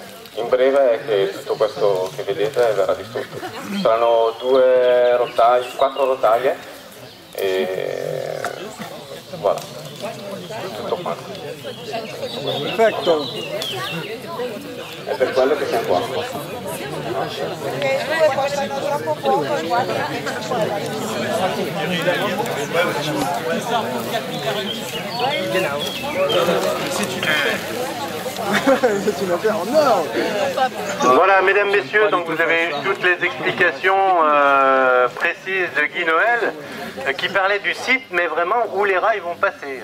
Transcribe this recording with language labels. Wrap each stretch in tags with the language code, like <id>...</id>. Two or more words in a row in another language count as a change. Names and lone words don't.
<it>In breve è che tutto questo che vedete verrà distrutto. Saranno 4 rotaie e voilà, tutto quanto. Perfetto. È per quello che siamo qua.</it> <fr>Voilà, mesdames, messieurs, donc vous avez eu toutes les explications précises de Guy Noël qui parlait du site, mais vraiment où les rails vont passer.</fr>